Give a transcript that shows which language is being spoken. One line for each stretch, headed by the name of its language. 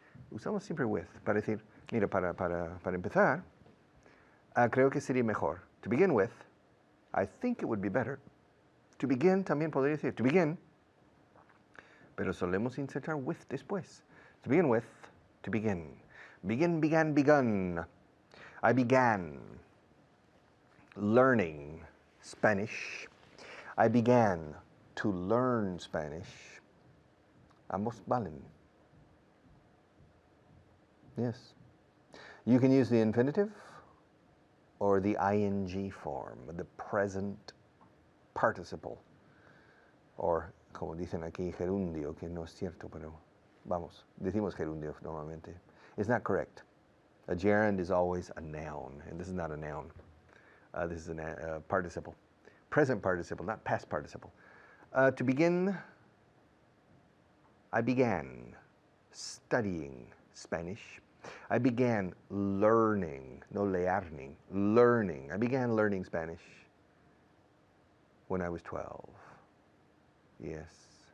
Spanish: Usamos siempre with para decir, mira, para empezar, creo que sería mejor.
English: To begin with, I think it would be better.
Spanish: To begin también podría decir, to begin, pero solemos insertar with después.
English: To begin with, to begin. Begin, began, begun. I began learning Spanish. I began to learn Spanish.
Spanish: Ambos valen.
English: Yes. You can use the infinitive or the ing form, the present participle.
Spanish: Or, como dicen aquí, gerundio, que no es cierto, pero vamos, decimos gerundio normalmente.
English: It's not correct. A gerund is always a noun, and this is not a noun. This is a participle. Present participle, not past participle. To begin, I began studying Spanish. I began learning, no learning, learning. I began learning Spanish when I was 12. Yes.